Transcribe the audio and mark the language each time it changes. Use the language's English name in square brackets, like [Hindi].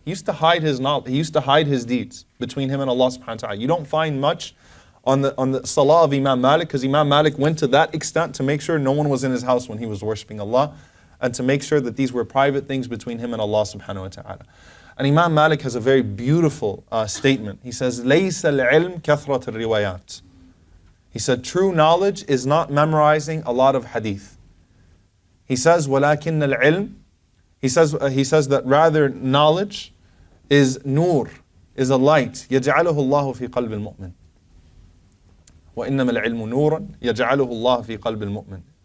[English] He used to hide his knowledge. He used to hide his deeds between him and Allah subhanahu wa ta'ala. You don't find much on the salah of Imam Malik, because Imam Malik went to that extent to make sure no one was in his house when he was worshipping Allah, and to make sure that these were private things between him and Allah subhanahu wa ta'ala. And Imam Malik has a very beautiful statement. He says, [Arabic] لَيْسَ الْعِلْمِ كَثْرَةِ الرِّوَيَاتِ. [English] He said, true knowledge is not memorizing a lot of hadith. He says, [Arabic] وَلَكِنَّ الْعِلْمِ. [English] He says that rather knowledge is nur, is a light. [Arabic] يَجْعَلُهُ اللَّهُ فِي قَلْبِ الْمُؤْمِنِ. وَإِنَّمَا الْعِلْمُ نُورًا يَجْعَلُهُ اللَّهُ فِي قَلْبِ الْمُؤْمِنِ.